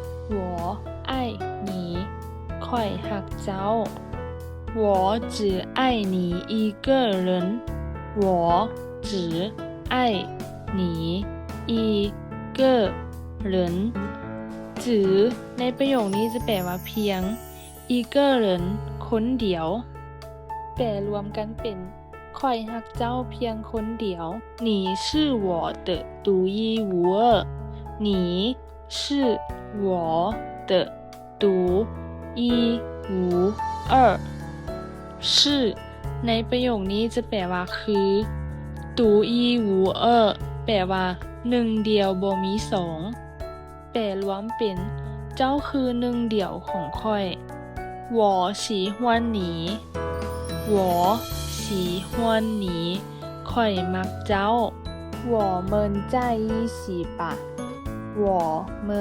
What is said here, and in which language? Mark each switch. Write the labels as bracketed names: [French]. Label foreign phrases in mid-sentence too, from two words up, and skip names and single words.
[Chinese] 我爱你 [Northeastern Thai] ข่อยหักเจ้า [Chinese] 我只爱你一个人我只爱你一个人 [Northeastern Thai] จือในประโยคนี้จะแป ลว่าเพียง [Chinese] 一个人 [Northeastern Thai] คนเดียวแปลรวมกันเป็นข่อยฮักเจ้าเพียง คนเดียว [Chinese] 你是我的独一无二你是我的独一无二是 [Northeastern Thai] ในประโยคนี้จะแปลว่าคือ [Chinese] 独一无二 [Northeastern Thai] แปลว่าหนึ่งเดียวบ่มีสองแปลรวมเป็นเจ้าคือหนึ่งเดียวของข้อย [Chinese] 我喜欢你我喜欢你 [Northeastern Thai] ข่อยมักเจ้า [Chinese] 我们在一起吧我们